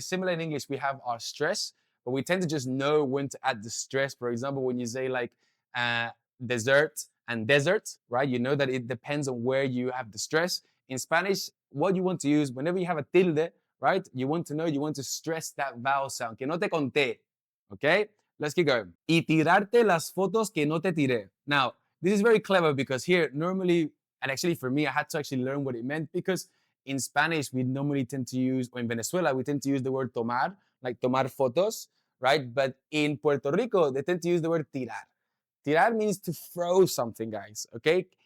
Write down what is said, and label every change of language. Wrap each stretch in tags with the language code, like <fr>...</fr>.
<en>Similar in English, we have our stress, but we tend to just know when to add the stress. For example, when you say like dessert and desert, right? You know that it depends on where you have the stress. In Spanish, what you want to use, whenever you have a tilde, right? You want to stress that vowel sound.</en> <es>Que no te conté,</es> <en>okay? Let's keep going.</en> <es>Y tirarte las fotos que no te tiré.</es> <en>Now, this is very clever because here, normally, and actually for me, I had to actually learn what it meant because in Spanish, we normally tend to use, or in Venezuela, we tend to use the word tomar, like</en> <es>tomar fotos,</es> <en>right? But in Puerto Rico, they tend to use the word tirar. Tirar means to throw something, guys, okay?</en>